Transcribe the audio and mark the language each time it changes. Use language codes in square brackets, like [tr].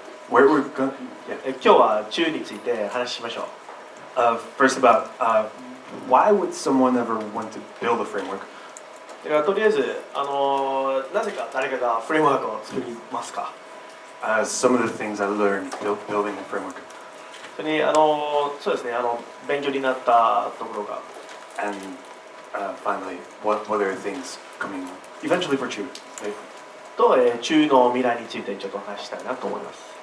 [en] We're gonna [ja] 今日はChuについて話しましょう。 [en] First about why would someone ever want to build a framework? [ja] だからとりあえずなぜか誰かがフレームワークを作りますか? [en] Some of the things I learned building a framework. [ja] それにそうですね勉強になったところが。 [en] And finally, what are things coming eventually for Chu? [ja] とChuの未来についてちょっと話したいなと思います。